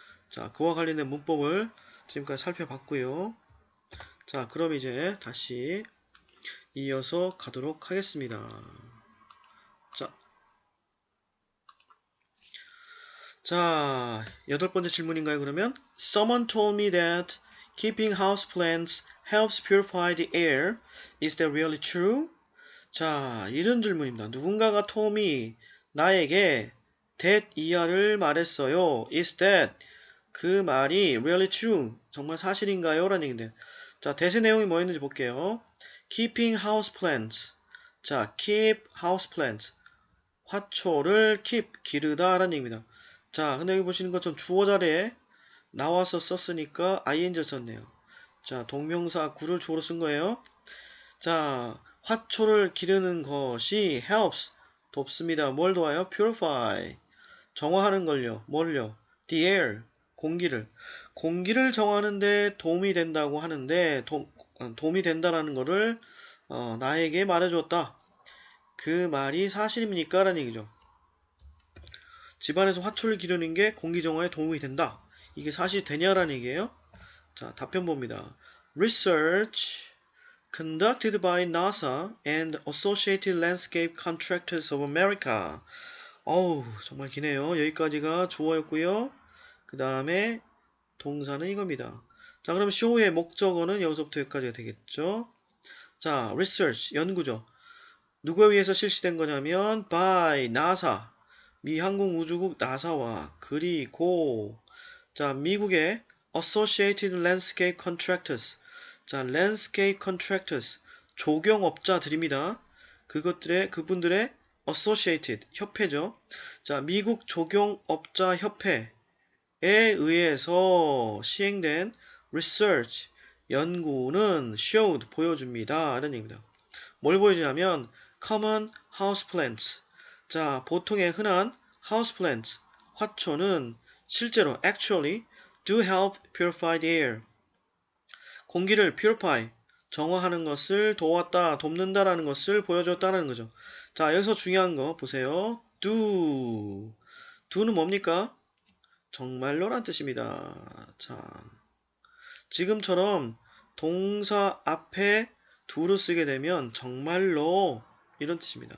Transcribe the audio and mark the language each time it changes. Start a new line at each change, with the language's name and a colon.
Korean: 자, 그와 관련된 문법을 지금까지 살펴봤고요. 자, 그럼 이제 다시 이어서 가도록 하겠습니다. 자, 여덟 번째 질문인가요, 그러면?
English: Someone told me that keeping houseplants helps purify the air. Is that really true?
Korean: 자, 이런 질문입니다. 누군가가 톰이 나에게 that 이하를 말했어요.
English: Is that
Korean: 그 말이
English: really true?
Korean: 정말 사실인가요? 라는 얘기인데. 자, 대세 내용이 뭐였는지 볼게요.
English: Keeping houseplants. 자, keep houseplants.
Korean: 화초를 keep, 기르다 라는 얘기입니다. 자, 근데 여기 보시는 것처럼 주어 자리에 나와서 썼으니까 ing를 썼네요. 자, 동명사 구를 주어로 쓴 거예요. 자, 화초를 기르는 것이 helps, 돕습니다. 뭘 도와요? purify, 정화하는 걸요. 뭘요?
English: the air,
Korean: 공기를. 공기를 정하는데 도움이 된다고 하는데, 도움이 된다라는 거를 나에게 말해줬다. 그 말이 사실입니까? 라는 얘기죠. 집안에서 화초를 기르는 게 공기 정화에 도움이 된다. 이게 사실이 되냐라는 얘기예요. 자, 답변 봅니다.
English: Research conducted by NASA and Associated Landscape Contractors of America.
Korean: 어우, 정말 기네요. 여기까지가 주어였고요. 그 다음에 동사는 이겁니다. 자, 그럼 show의 목적어는 여기서부터 여기까지가 되겠죠. 자, research, 연구죠. 누구에 의해서 실시된 거냐면
English: by NASA,
Korean: 미 항공우주국 나사와 그리고 자, 미국의 Associated Landscape Contractors, 자, Landscape Contractors, 조경업자들입니다. 그분들의 Associated, 협회죠. 자, 미국 조경업자 협회에 의해서 시행된 Research, 연구는 showed, 보여줍니다. 라는 얘기입니다. 뭘 보여주냐면
English: Common Houseplants,
Korean: 자, 보통의 흔한 houseplants, 화초는 실제로
English: actually do help purify the air.
Korean: 공기를 purify, 정화하는 것을 도왔다, 돕는다라는 것을 보여줬다는 거죠. 자, 여기서 중요한 거 보세요. do. do는 뭡니까? 정말로란 뜻입니다. 자, 지금처럼 동사 앞에 do를 쓰게 되면 정말로 이런 뜻입니다.